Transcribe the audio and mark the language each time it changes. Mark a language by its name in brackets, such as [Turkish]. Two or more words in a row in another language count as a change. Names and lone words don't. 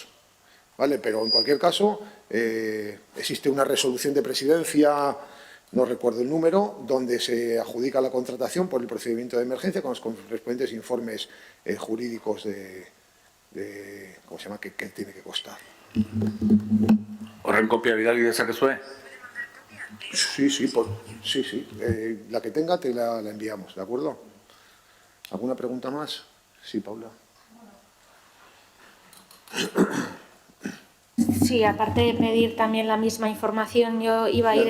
[Spanish] ¿Vale? Pero en cualquier caso, existe una resolución de presidencia, no recuerdo el número, donde se adjudica la contratación por el procedimiento de emergencia con los correspondientes informes jurídicos de ¿cómo se llama?, que tiene que costar. [Basque] Horren kopia bidali dezakezue? [Spanish] Sí, sí, sí. La que tenga te la enviamos, ¿de acuerdo? ¿Alguna pregunta más? Sí, Paula. Sí, aparte de pedir también la misma información, yo iba a ir...